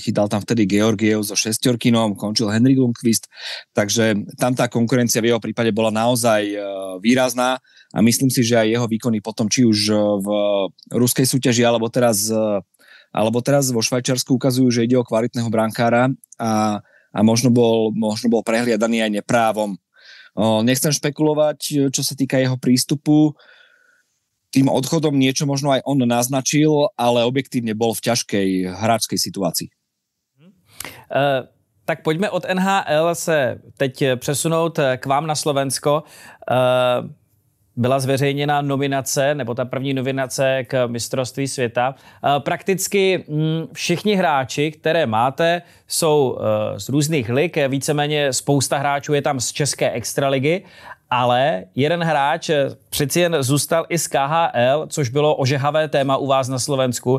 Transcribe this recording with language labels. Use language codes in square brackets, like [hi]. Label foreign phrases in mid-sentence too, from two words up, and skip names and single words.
[sk] Chytal tam vtedy Georgiev so šesťorkinom, končil Henrik Lundqvist, takže tam tá konkurencia v jeho prípade bola naozaj výrazná a myslím si, že aj jeho výkony potom, či už v ruskej súťaži, alebo teraz vo Švajčiarsku ukazujú, že ide o kvalitného brankára a možno bol prehliadaný aj neprávom. Nechcem špekulovať, čo sa týka jeho prístupu. Tým odchodom niečo možno aj on naznačil, ale objektívne bol v ťažkej hráčskej situácii. [cs] Tak pojďme od NHL se teď přesunout k vám na Slovensko. Byla zveřejněna nominace, nebo ta první nominace k mistrovství světa. Prakticky všichni hráči, které máte, jsou z různých lig, víceméně spousta hráčů je tam z České extraligy, ale jeden hráč přeci jen zůstal i z KHL, což bylo ožehavé téma u vás na Slovensku.